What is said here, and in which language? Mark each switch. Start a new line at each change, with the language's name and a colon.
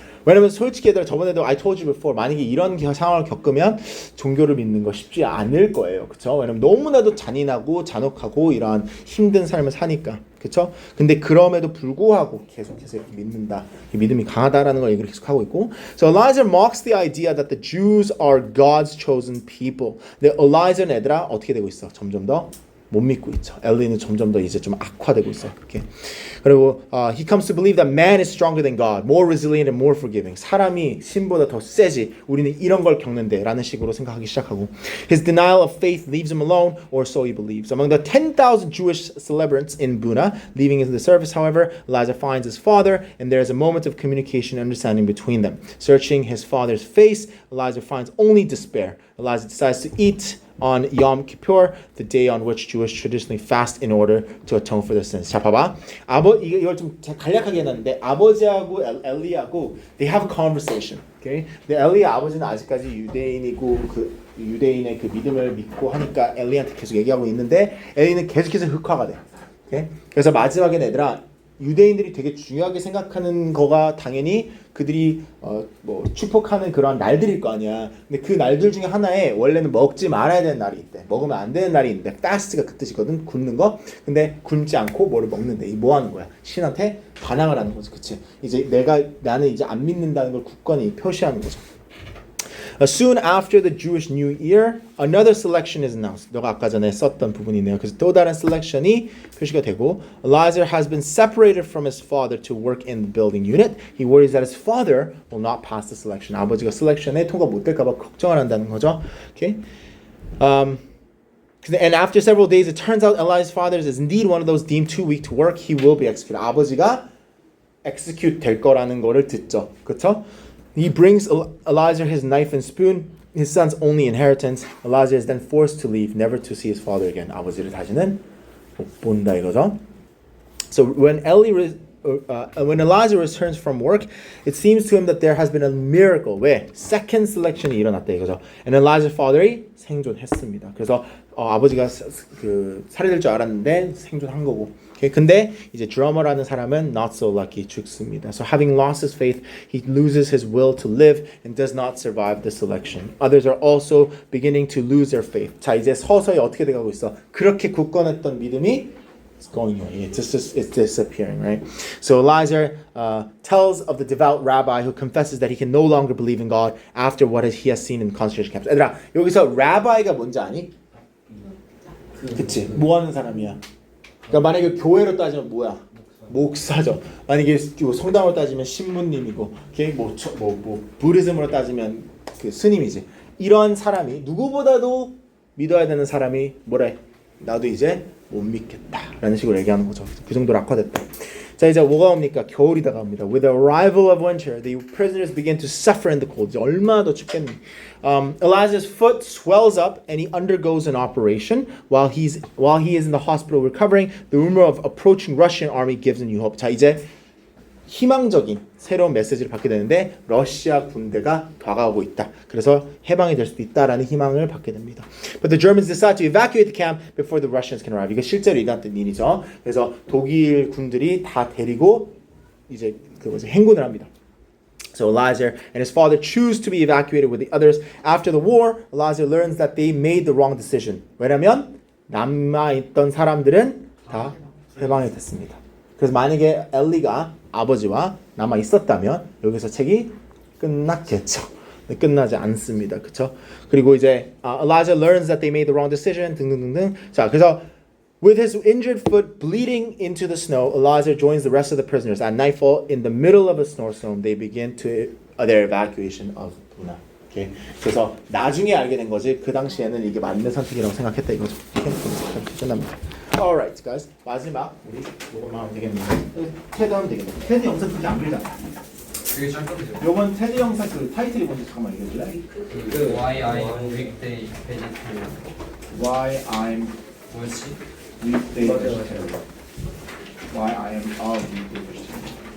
Korean: 왜냐면 솔직히 얘들아 저번에도
English: I told you before
Korean: 만약에 이런 상황을 겪으면 종교를 믿는 거 쉽지 않을 거예요. 그쵸? 왜냐면 너무나도 잔인하고 잔혹하고 이러한 힘든 삶을 사니까. 그쵸? 근데 그럼에도 불구하고 계속해서 이렇게 믿는다. 믿음이 강하다라는 걸 얘기를 계속 하고 있고.
English: So Eliza mocks the idea that the Jews are God's chosen people.
Korean: 근데 Eliza는 얘들아 어떻게 되고 있어? 점점 더 못 믿고 있죠. 엘리는 점점 더 이제 좀 악화되고 있어요. 이렇게.
English: 그리고 he comes to believe that man is stronger than God, more resilient and more forgiving.
Korean: 사람이 신보다 더 세지. 우리는 이런 걸 겪는데 라는 식으로 생각하기 시작하고
English: his denial of faith leaves him alone, or so he believes. Among the 10,000 Jewish celebrants in Buna leaving the service, however, Eliza finds his father and there is a moment of communication and understanding between them. Searching his father's face, Eliza finds only despair. Eliza decides to eat on Yom Kippur, the day on which Jewish traditionally fast in order to atone for their sins.
Korean: 자, 봐봐. 이걸 좀 간략하게 해놨는데 아버지하고 엘리하고
English: they have a conversation. Okay?
Korean: 근데 엘리의 아버지는 아직까지 유대인이고 그 유대인의 그 믿음을 믿고 하니까 엘리한테 계속 얘기하고 있는데 엘리는 계속해서 흑화가 돼.
English: Okay?
Korean: 그래서 마지막에 얘들아 유대인들이 되게 중요하게 생각하는 거가 당연히 그들이 뭐 축복하는 그런 날들일 거 아니야. 근데 그 날들 중에 하나에 원래는 먹지 말아야 되는 날이 있대. 먹으면 안 되는 날이 있는데 fast가 그 뜻이거든. 굶는 거. 근데 굶지 않고 뭐를 먹는데. 이 뭐 하는 거야? 신한테 반항을 하는 거지. 그치? 이제 나는 이제 안 믿는다는 걸 굳건히 표시하는 거죠.
English: Soon after the Jewish New Year, another selection is announced.
Korean: 너가 아까 전에 썼던 부분이네요. 그래서 또 다른 셀렉션이 표시가 되고,
English: Eliezer has been separated from his father to work in the building unit. He worries that his father will not pass the selection.
Korean: 아버지가 셀렉션에 통과 못 될까 봐 걱정을 한다는 거죠.
English: Okay? And after several days, it turns out Eliezer's father is indeed one of those deemed too weak to work. He will be executed.
Korean: 아버지가 execute 될 거라는 거를 듣죠. 그렇죠?
English: He brings Eliezer his knife and spoon, his son's only inheritance. Eliezer is then forced to leave, never to see his father again.
Korean: 아버지를 다시는 못 본다 이거죠.
English: So when Eliezer returns from work, it seems to him that there has been a miracle.
Korean: 왜? Second selection이 일어났다 이거죠.
English: And Eliezer's father이
Korean: 생존했습니다. 그래서 아버지가 그 살해될 줄 알았는데 생존한 거고. Okay, 근데 이제 드러머라는 사람은
English: not so lucky
Korean: 죽습니다.
English: So having lost his faith, he loses his will to live and does not survive the selection. Others are also beginning to lose their faith.
Korean: 자 이제 서서히 어떻게 돼가고 있어? 그렇게 굳건했던 믿음이
English: it's going away. It's disappearing, right? So Eliezer tells of the devout rabbi who confesses that he can no longer believe in God after what he has seen in concentration camps.
Korean: 얘들아 여기서 라바이가 뭔지 아니? 그치? 뭐 하는 사람이야? 그러니까 만약에 교회로 따지면 뭐야? 목사죠. 만약에 성당으로 따지면 신부님이고, 뭐 부리즘으로 따지면 그 스님이지. 이런 사람이 누구보다도 믿어야 되는 사람이 뭐래? 나도 이제 못 믿겠다라는 식으로 얘기하는 거죠. 그 정도로 악화됐다. 자 이제 뭐가 옵니까? 겨울이 다가옵니다.
English: With the arrival of winter, the prisoners begin to suffer in the cold.
Korean: 이제 얼마나 더 춥겠니?
English: Eliezer's foot swells up and he undergoes an operation. While he is in the hospital recovering, the rumor of approaching Russian army gives him new hope.
Korean: 자 이제 희망적인 새로운 메시지를 받게 되는데 러시아 군대가 다가오고 있다. 그래서 해방이 될 수도 있다라는 희망을 받게 됩니다.
English: But the Germans decide to evacuate the camp before the Russians can arrive.
Korean: 이거 실제로 일어났던 일이죠. 그래서 독일 군들이 다 데리고 이제 행군을 합니다.
English: So Eliezer and his father choose to be evacuated with the others. After the war, Eliezer learns that they made the wrong decision.
Korean: 왜냐면 남아있던 사람들은 다 해방이 됐습니다. 그래서 만약에 엘리가 아버지와 남아 있었다면 여기서 책이 끝났겠죠. 끝나지 않습니다. 그쵸?
English: 그리고 이제 Elijah learns that they made the wrong decision
Korean: 등등등등.
English: 자, 그래서 with his injured foot bleeding into the snow, Elijah joins the rest of the prisoners. At nightfall, in the middle of a snowstorm, they begin to their evacuation of Puna. Okay.
Korean: 그래서 나중에 알게 된 거지. 그 당시에는 이게 맞는 선택이라고 생각했다 이거죠. 오케이. 끝납니다.
English: Alright, guys.
Korean: 마지막 우리 요거만 하면 되겠네요. 테드 하면 되겠네. 테드 영상 그렇게 안 길잖아. 되게 짧던데요. 요번 테드 영상 그 타이틀이 뭔지 잠깐만 얘기해줄래?
English: 그 Why I'm Weekday Vegetarian. Why I'm
Korean: 뭐였지?
English: weekday
Korean: 맞아요,
English: vegetarian. Why I am a weekday vegetarian.